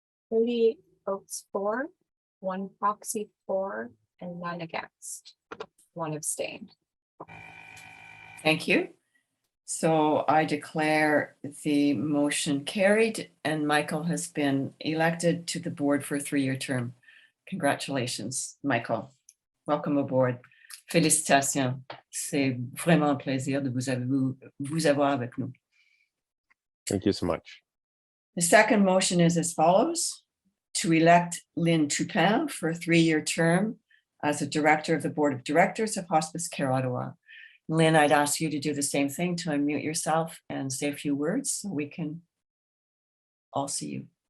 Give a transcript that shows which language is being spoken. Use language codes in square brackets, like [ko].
[en] 38 votes for, 1 proxy for, and 9 against. 1 abstained. Thank you. So I declare the motion carried and Michael has been elected to the board for a 3-year term. Congratulations, Michael. Welcome aboard. Félicitations. [fr] C'est vraiment un plaisir de vous avoir avec nous. [en] Thank you so much. The second motion is as follows: to elect Lynn Toupin for a 3-year term as a director of the Board of Directors of Hospice Care Ottawa. Lynn, I'd ask you to do the same thing, to unmute yourself and say a few words so we can all see you.